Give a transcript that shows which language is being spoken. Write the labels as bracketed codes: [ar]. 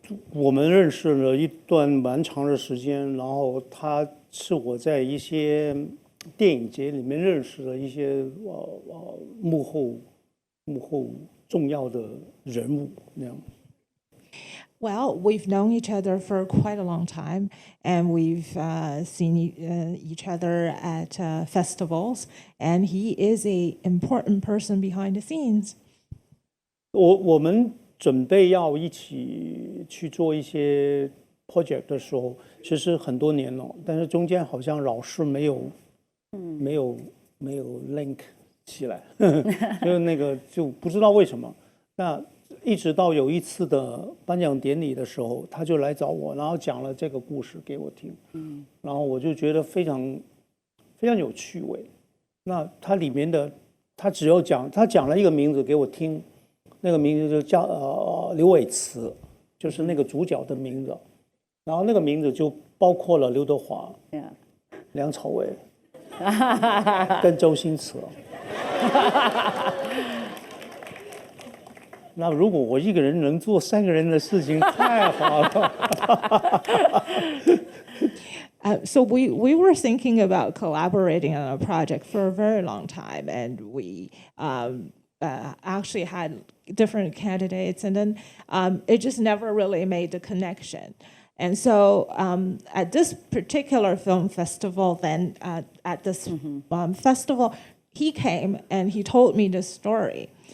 [zh] 我们认识了一段蛮长的时间，然后他是我在一些电影节里面认识的一些幕后重要的人物那样。 [en] Well, we've known each other for quite a long time, and we've seen each other at festivals, and he is an important person behind the scenes. [zh] 我们准备要一起去做一些 project 的时候，其实很多年了，但是中间好像老是没有 link 起来，就是那个就不知道为什么。那一直到有一次的颁奖典礼的时候，他就来找我，然后讲了这个故事给我听，然后我就觉得非常有趣味。那它里面的他讲了一个名字给我听。那个名字就叫刘伟慈，就是那个主角的名字，然后那个名字就包括了刘德华、梁朝伟跟周星驰。那如果我一个人能做3个人的事情，太好了。 [en] So we were thinking about collaborating on a project for a very long time, and we actually had different candidates, and then it just never really made the connection. And so at this particular film festival, then at this festival, he came and he told me this story.